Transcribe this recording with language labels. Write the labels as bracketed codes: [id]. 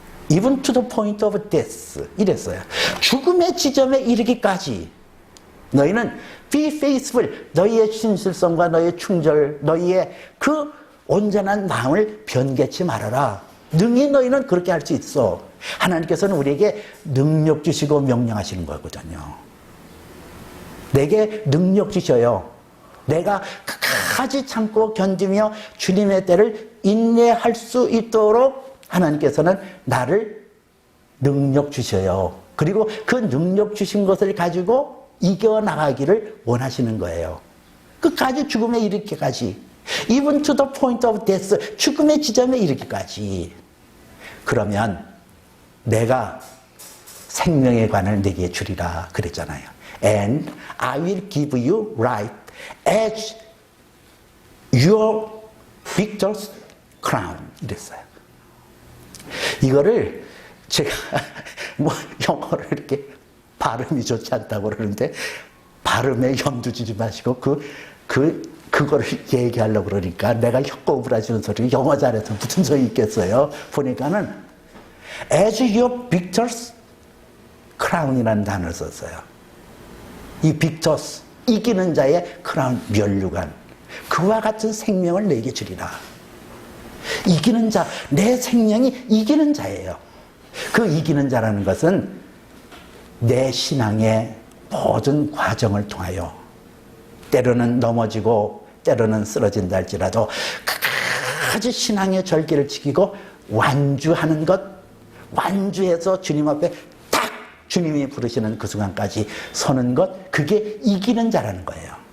[en] Even to the point of death. [ko] 이랬어요. 죽음의 지점에 이르기까지 너희는 [en] be faithful. [ko] 너희의 신실성과 너희의 충절, 너희의 그 온전한 마음을 변개치 말아라. 능히 너희는 그렇게 할 수 있어. 하나님께서는 우리에게 능력 주시고 명령하시는 거거든요. 내게 능력 주셔요. 내가 끝까지 참고 견디며 주님의 때를 인내할 수 있도록 하나님께서는 나를 능력 주셔요. 그리고 그 능력 주신 것을 가지고 이겨나가기를 원하시는 거예요. 끝까지 죽음에 이르기까지. [en] Even to the point of death. [ko] 죽음의 지점에 이르기까지. 그러면 내가 생명의 관을 내게 주리라 그랬잖아요. [en] And I will give you right as your victor's crown. [ko] 이랬어요. 이거를 제가 뭐 영어를 이렇게 발음이 좋지 않다고 그러는데 발음에 염두 주지 마시고 그거를 얘기하려고 그러니까 내가 혀꼬부라지는 소리 영어 잘해서 무슨 소용이 있겠어요. 보니까는 [en] as your victors crown [ko] 이라는 단어를 썼어요. 이 victors, 이기는 자의 크라운, 면류관. 그와 같은 생명을 내게 주리라. 이기는 자, 내 생명이 이기는 자예요. 그 이기는 자라는 것은 내 신앙의 모든 과정을 통하여 때로는 넘어지고 때로는 쓰러진다 할지라도 끝까지 신앙의 절기를 지키고 완주하는 것, 완주해서 주님 앞에 딱 주님이 부르시는 그 순간까지 서는 것, 그게 이기는 자라는 거예요.